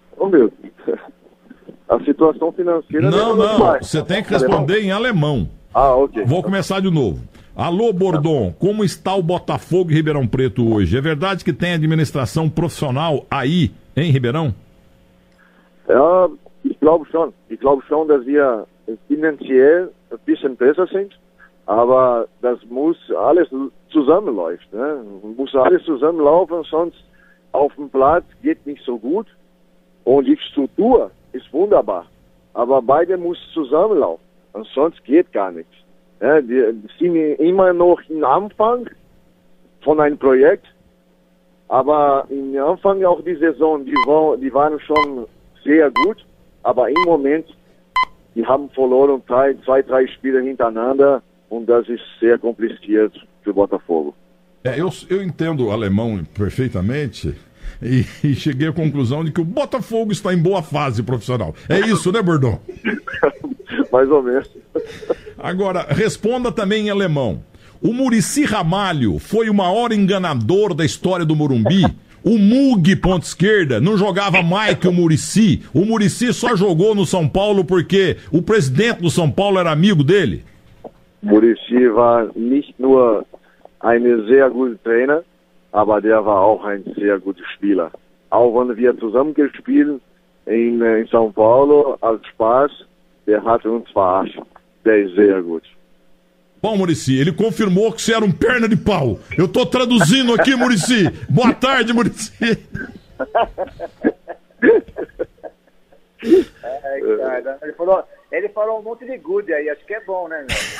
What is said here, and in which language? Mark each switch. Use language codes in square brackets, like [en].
[pt] Meu, a situação financeira... Não, você tem que responder em alemão. Ok. Vou começar de novo. Alô, Bordão, como está o Botafogo em Ribeirão Preto hoje? É verdade que tem administração profissional aí, em Ribeirão? [de] Ich glaube schon. Ich glaube schon, dass wir finanziell ein bisschen besser sind, aber das muss alles zusammenläuft, ne? Muss alles zusammenlaufen, sonst auf dem Platz geht nicht so gut und die Struktur ist wunderbar, aber beide muss zusammenlaufen, sonst geht gar nichts. Die sind immer noch im Anfang von einem Projekt, aber im Anfang auch die Saison, die waren schon sehr gut, aber im Moment, die haben verloren 2, 3 Spiele hintereinander und das ist sehr kompliziert für Botafogo. [pt] Eu entendo o alemão perfeitamente e cheguei à conclusão de que o Botafogo está em boa fase profissional. É isso, né, Bordão? Mais ou menos. Agora, responda também em alemão. O Muricy Ramalho foi o maior enganador da história do Morumbi? O Mug, ponta esquerda, não jogava mais que o Muricy? O Muricy só jogou no São Paulo porque o presidente do São Paulo era amigo dele? [de] Muricy war nicht nur ein sehr guter Trainer, aber der war auch ein sehr guter Spieler. auch wann wir zusammengespielt in São Paulo als Spaß, der hat uns verarscht. Der ist sehr gut. [pt] Bom, Muricy, ele confirmou que você era um perna de pau. Eu tô traduzindo aqui, Muricy. Boa tarde, Muricy. Cara, ele falou um monte de good aí, acho que é bom, né, meu?